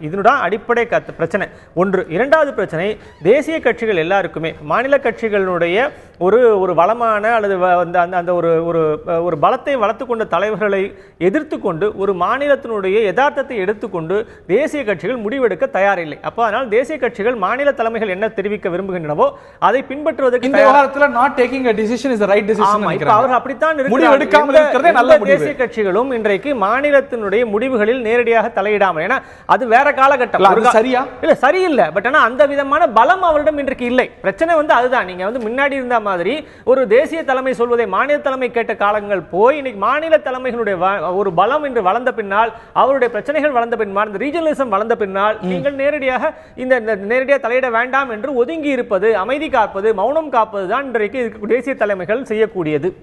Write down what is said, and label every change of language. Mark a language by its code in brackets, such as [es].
[ta] இதனுடன் அடிப்படை பிரச்சனை ஒன்று. இரண்டாவது பிரச்சனை, தேசிய கட்சிகள் எல்லாருக்குமே மாநில கட்சிகளுடைய ஒரு வளமான அல்லது அந்த ஒரு பலத்தை வளர்த்து கொண்ட தலைவர்களை எதிர்த்து கொண்டு ஒரு மாநிலத்தினுடைய யதார்த்தத்தை எடுத்துக்கொண்டு தேசிய கட்சிகள் முடிவெடுக்க தயாரில்லை. அப்போ அதனால் தேசிய கட்சிகள் மாநில தலைமைகள் என்ன தெரிவிக்க விரும்புகின்றனவோ அதை பின்பற்றுவதற்கு இந்த விவகாரத்துல [en] not taking a decision is the right decision [ta] நினைக்கிறாங்க. அவர் அப்படித்தான் முடிவு எடுக்காமல் இருக்கிறதே நல்ல முடிவு. தேசிய கட்சிகளும் இன்றைக்கு மாநிலத்தினுடைய முடிவுகளில் நேரடியாக தலையிடாமல், ஏன்னா அது வேற காலகட்டம். அது சரியா? இல்ல, சரியில்லை. பட் ஆனா அந்த விதமான பலம் அவரிடம் இன்றைக்கு இல்லை. பிரச்சனை அதுதான். நீங்க முன்னாடி இருந்த மாதிரி ஒரு தேசிய தலைமை சொல்வதை மாநில தலைமை கேட்ட காலங்கள் போய் இன்னைக்கு மாநில தலைமைகளுடைய ஒரு பலம் என்று வளர்ந்த பின்னால், அவருடைய பிரச்சனைகள் வளர்ந்த பின்னால், இந்த ரீஜனலிசம் வளர்ந்த பின்னால் நீங்கள் நேரடியாக நேரடியாக தலையிட வேண்டாம் என்று ஒதுங்கி இருப்பது, அமைதி காப்பது, மௌனம் காப்பதுதான் இன்றைக்கு தேசிய தலைமைகள் செய்யக்கூடியது.